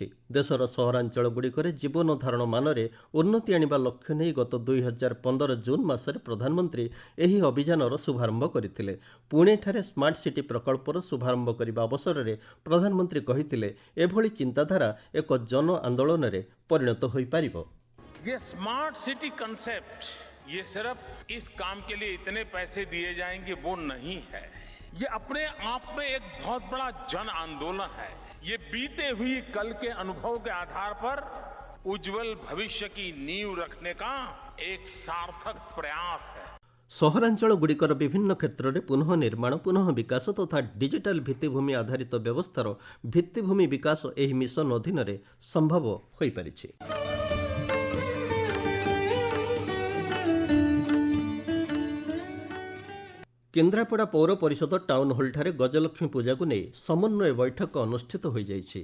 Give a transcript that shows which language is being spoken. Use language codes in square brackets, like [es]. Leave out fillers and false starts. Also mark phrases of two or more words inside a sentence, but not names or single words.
[or] ଦେଶର ସହରାଞ୍ଚଳଗୁଡ଼ିକରେ ଜୀବନ ଧାରଣ ମାନରେ ଉନ୍ନତି ଆଣିବା ଲକ୍ଷ୍ୟ ନେଇ ଗତ 2015 ଜୁନ୍ ମାସରେ ପ୍ରଧାନମନ୍ତ୍ରୀ ଏହି ଅଭିଯାନର ଶୁଭାରମ୍ଭ କରିଥିଲେ। ପୁଣେଠାରେ ସ୍ମାର୍ଟ ସିଟି ପ୍ରକଳ୍ପର ଶୁଭାରମ୍ଭ କରିବା ଅବସରରେ ପ୍ରଧାନମନ୍ତ୍ରୀ କହିଥିଲେ, ଏଭଳି ଚିନ୍ତାଧାରା ଏକ ଜନ ଆନ୍ଦୋଳନରେ ପରିଣତ ହୋଇପାରିବ। [hi] ये [en] smart city concept [hi] ये सिर्फ इस काम के लिए इतने पैसे दिए जाएंगे वो नहीं है, ये अपने आप में एक बहुत बड़ा जन आंदोलन है। ये बीते हुई कल के अनुभव के आधार पर उज्जवल भविष्य की नींव रखने का एक सार्थक प्रयास है। [or] ସହରାଞ୍ଚଳଗୁଡ଼ିକର ବିଭିନ୍ନ କ୍ଷେତ୍ରରେ ପୁନଃ ନିର୍ମାଣ, ପୁନଃ ବିକାଶ ତଥା ଡିଜିଟାଲ ଭିତ୍ତିଭୂମି ଆଧାରିତ ବ୍ୟବସ୍ଥାର ଭିତ୍ତିଭୂମି ବିକାଶ ଏହି ମିଶନ ଅଧୀନରେ ସମ୍ଭବ ହୋଇପାରିଛି। କେନ୍ଦ୍ରାପଡ଼ା ପୌର ପରିଷଦ ଟାଉନ୍ ହଲ୍ଠାରେ ଗଜଲକ୍ଷ୍ମୀ ପୂଜାକୁ ନେଇ ସମନ୍ୱୟ ବୈଠକ ଅନୁଷ୍ଠିତ ହୋଇଯାଇଛି।